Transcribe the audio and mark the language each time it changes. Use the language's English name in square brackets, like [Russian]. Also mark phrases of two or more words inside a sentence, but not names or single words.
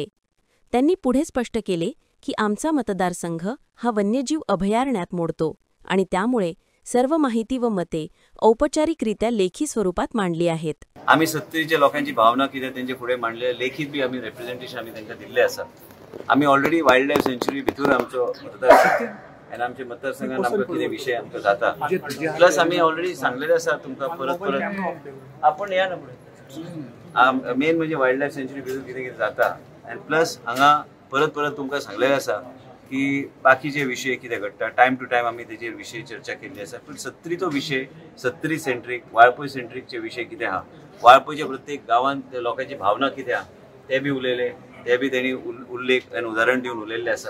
[Marathi] त्यांनी पुढे स्पष्ट केले की आमचा मतदारसंघ हा वन्यजीव अभयारण्यात मोडतो आणि त्यामुळे सर्व माहिती व मते औपचारिकरित्या लेखी स्वरूपात मांडली आहेत. आम्ही सत्तरीच्या लोकांची भावना किती त्यांचे पुढे मांडले, लेखीत बी आम्ही रिप्रेझेंटेशन आम्ही त्यांना दिले असा. [Konkani] आम्ही [English] already wildlife sanctuary [Konkani] भितर आमचो मतदारसंघ आणि आमच्या मतदारसंघात आमकां कितें विषय आमकां जाता, प्लस आम्ही ऑलरेडी सांगलेले आसा तुमकां परत परत आपण या ना पुढे. मेन म्हणजे [English] wildlife sanctuary [Konkani] भितर कितें कितें जाता आनी प्लस हांगा परत परत तुमकां सांगलेलें आसा की बाकीचे विषय कितें घडटा [English] time to time [Konkani] आमी तेजेर विशय चर्चा केल्ली आसा. पूण सत्तरीचो विशय सत्तरी सेंट्रीक वाळपय सेंट्रीकचे विशय कितें आहा, वाळपयच्या प्रत्येक गांवांत लोकांची भावना कितें आहा ते बी उलयले, ते बी तेणी उल्लेख आनी उदाहरण दिवन उलयल्लें आसा.